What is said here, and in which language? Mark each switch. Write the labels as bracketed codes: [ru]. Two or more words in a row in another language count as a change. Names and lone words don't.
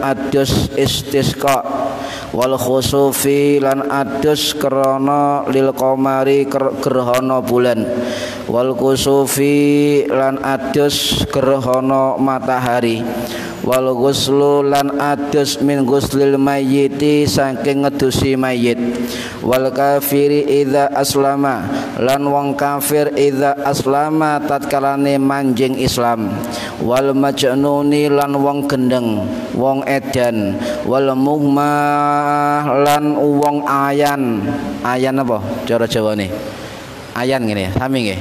[jv] adus istisqa, [ar] والخسوف [jv] lan adus krana [ar] للقمر [jv] gerhana bulan, wal kusufi lan adus gerhana matahari, [ar] والغسل [jv] lan adus [ar] من غسل الميت [jv] saking ngedusi mayit, [ar] والكافر إذا أسلم [jv] lan wong kafir [ar] إذا أسلم [jv] tatkalane manjing Islam, [ar] والمجنون [jv] lan wong gendeng wong edan, [ar] والمغمى [jv] lan wong ayan. Ayan apa cara Jawane? Ayan ngene sami nggih.